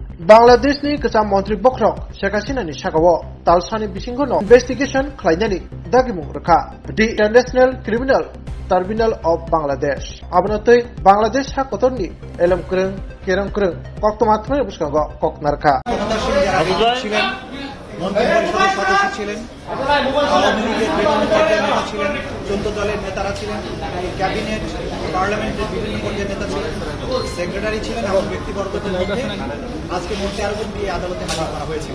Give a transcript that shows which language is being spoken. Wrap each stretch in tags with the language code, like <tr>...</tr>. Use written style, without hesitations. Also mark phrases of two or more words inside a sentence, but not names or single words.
<trp>बांग्लादेशनि गोजाम मन्त्रि बख्रक शेख हासिनानि सागाव तालसानि बिसिंखौ इनभेस्टिगेशन खालामनायनि दागिमुं रोखा दि इन्टारनेशनल क्रिमिनल ट्रिब्यूनल अफ बांग्लादेश आबनतै बांग्लादेश हाकतरनि एलम क्रों केरं क्रों कक्तमात्मनि बुसकांगो ककनारखा</trp> <bn>মন্ত্রী পরিষদের সদস্য ছিলেন, আওয়ামী লীগের বিভিন্ন পর্যায়ের নেতা ছিলেন, 14 দলের নেতারা ছিলেন, ক্যাবিনেট পার্লামেন্টের বিভিন্ন পর্যায়ের নেতা ছিলেন, সেক্রেটারি ছিলেন এবং ব্যক্তিবর্গদের মধ্যে আজকে মোট 13 জন দিয়ে আদালতে হাজির করা হয়েছিল।</bn>